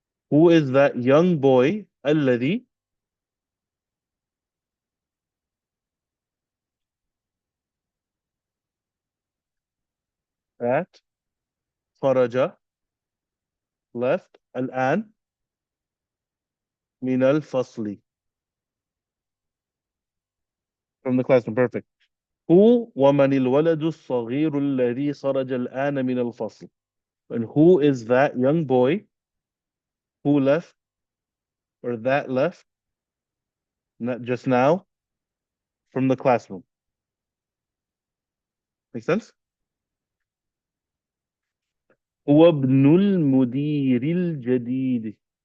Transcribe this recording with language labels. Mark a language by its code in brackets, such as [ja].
[en] Who is that young boy? [ar] الذي [en] that [ar] خرج [en] left [ar] الآن من الفصل [en] from the classroom. Perfect. Who [ar] ومن الولد الصغير الذي خرج الآن من الفصل? [en] And who is that young boy who left or that left not just now from the classroom? Make sense? [ar] هو ابن المدير الجديد.